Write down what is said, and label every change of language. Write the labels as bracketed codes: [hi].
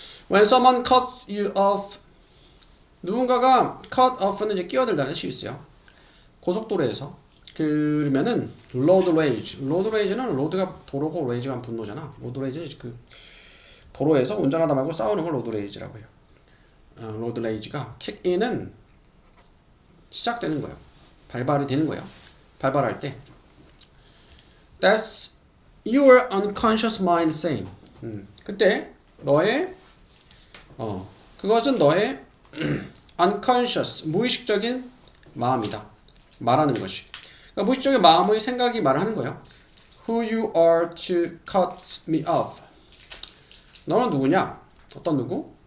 [en] When someone cuts you off [ko] 누군가가 cut off는 이제 끼어들다는 뜻이 있어요. 고속도로에서 그러면은 road rage. road rage는 road가 도로고 rage가 분노잖아. road rage는 그 도로에서 운전하다 말고 싸우는 걸 road rage라고 해요. road rage가 [en] kick in [ko] 은 시작되는 거예요. 발발이 되는 거예요. 발발할 때 [en] That's your unconscious mind saying. [ko] 그때 너의 그것은 너의 unconscious 무의식적인 마음이다. 말하는 것이. 그러니까 무의식적인 마음의 생각이 말하는 거예요. [en] Who you are to cut me off. [ko] 너는 누구냐? 어떤 누구?